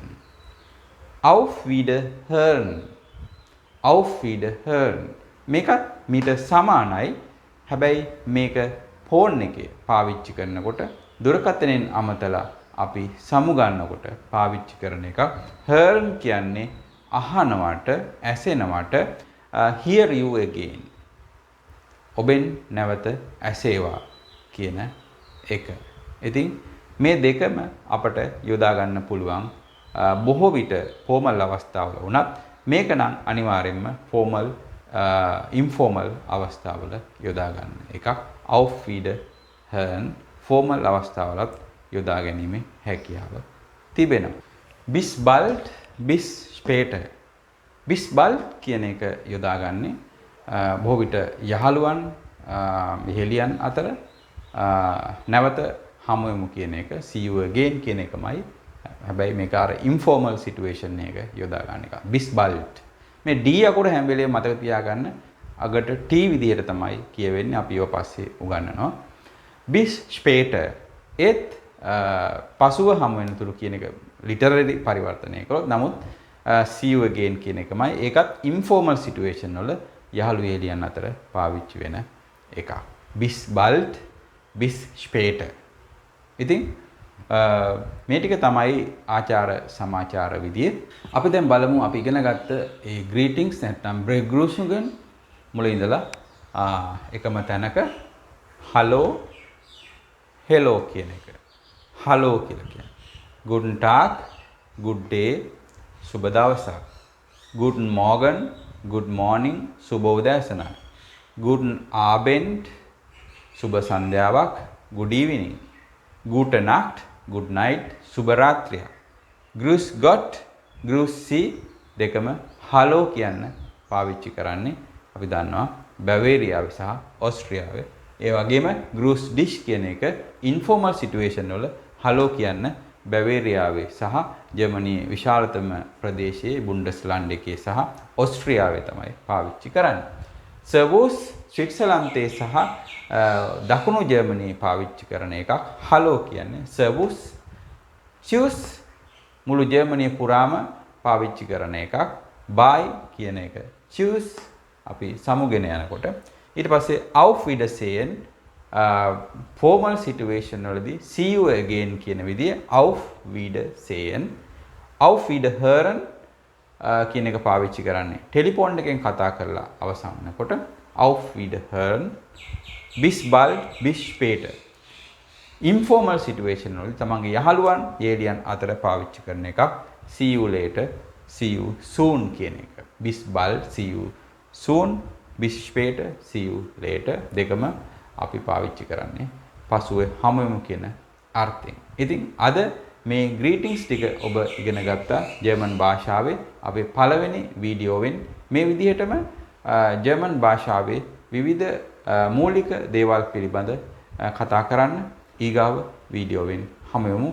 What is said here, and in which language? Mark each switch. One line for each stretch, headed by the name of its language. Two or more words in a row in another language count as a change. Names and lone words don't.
German: Auf Wiederhören. Auf Wiederhören.
Sinhala: මේකත් මීට සමානයි. හැබැයි මේක ෆෝන් එකේ පාවිච්චි කරනකොට දුරකථනයෙන් අමතලා අපි සමු ගන්නකොට පාවිච්චි කරන එක. Hören කියන්නේ අහනවට, ඇසෙනවට,
English: hear you again.
Sinhala: ඔබෙන් නැවත ඇසේවා කියන එක. ඉතින් මේ දෙකම අපට යොදා ගන්න පුළුවන් බොහෝ විට ෆෝමල් අවස්ථාවල වුණත් මේක නම් අනිවාර්යයෙන්ම
English: formal informal
Sinhala: අවස්ථාවල යොදා ගන්න එකක්.
German: auf Wiederhören
Sinhala: ෆෝමල් අවස්ථාවලත් යොදා ගැනීමේ හැකියාව තිබෙනවා.
German: bis bald bis später. bis bald
Sinhala: කියන එක යොදාගන්නේ බොහෝ විට යහළුවන් මෙහෙලියන් අතර නැවත හමු වෙමු කියන එක
English: see you again
Sinhala: කියන එකමයි. හැබැයි මේක අර
English: informal situation
Sinhala: එක යොදා ගන්න එක.
German: bis bald.
Sinhala: මේ D අකුර හැම වෙලේම මතක තියාගන්න. අගට T විදිහට තමයි කියවෙන්නේ. අපි ඒව පස්සේ උගන්වනවා.
German: bis später
Sinhala: ඒත් පසුව හමු වෙන තුරු කියන එක literally පරිවර්තනය කළොත් නමුත්
English: see you again
Sinhala: කියන එකමයි. ඒකත්
English: informal situation
Sinhala: වල යහළු එළියන් අතර පාවිච්චි වෙන එකක්.
German: bis bald bis später.
Sinhala: ඉතින් මේ ටික තමයි ආචාර සමාචාර විදිය. අපි දැන් බලමු අපි ඉගෙන ගත්ත ඒ greetings නැත්නම් begrüßungen මුල ඉඳලා එකම තැනක
English: hello hello
Sinhala: කියන එක. hello කියලා කියන්නේ.
German: guten tag,
English: good day,
Sinhala: සුබ දවසක්.
German: guten morgen,
English: good morning,
Sinhala: සුබ උදෑසනක්.
German: guten abend,
Sinhala: සුබ සන්ධ්‍යාවක්,
English: good evening.
German: gute nacht,
English: good night,
Sinhala: සුබ රාත්‍රියක්.
German: grüß Gott, grüß Sie
Sinhala: දෙකම hello කියන්න පාවිච්චි කරන්නේ අපි දන්නවා බැවේරියාවේ සහ ඕස්ට්‍රියාවේ. ඒ වගේම
German: grüß dich
Sinhala: කියන එක
English: informal situation
Sinhala: වල hello කියන්න බැවේරියාවේ සහ ජර්මනියේ විශාලතම ප්‍රදේශයේ බුන්ඩස්ලාන්ඩ් එකේ සහ ඕස්ට්‍රියාවේ තමයි පාවිච්චි කරන්නේ. servus ස්විට්සර්ලන්තයේ සහ දකුණු ජර්මනියේ පාවිච්චි කරන එකක් hello කියන්නේ servus. tschüss මුළු ජර්මනිය පුරාම පාවිච්චි කරන එකක්. bye කියන එක tschüss අපි සමුගෙන යනකොට. ඊට පස්සේ
German: auf Wiedersehen
English: formal situation
Sinhala: වලදී
English: see you again
Sinhala: කියන විදිය
German: auf Wiedersehen. auf Wiederhören
Sinhala: කියන එක පාවිච්චි කරන්නේ ටෙලිෆෝන් එකෙන් කතා කරලා අවසන් වෙනකොට
German: auf Wiederhören. bis bald bis später.
English: informal situation
Sinhala: වල තමන්ගේ යහළුවන් යෙලියන් අතර පාවිච්චි කරන එකක්
English: see you later, see you soon
Sinhala: කියන එක.
German: bis bald
English: see you soon,
German: bis später
English: see you later
Sinhala: දෙකම අපි පාවිච්චි කරන්නේ පසුව හමු වෙමු කියන අර්ථයෙන්. ඉතින් අද මේ greetings ටික ඔබ ඉගෙන ගත්තා ජර්මන් භාෂාවේ අපේ පළවෙනි වීඩියෝවෙන්. මේ විදිහටම ජර්මන් භාෂාවේ විවිධ මූලික දේවල් පිළිබඳ කතා කරන්න ඊගාව වීඩියෝවෙන් හමු වෙමු.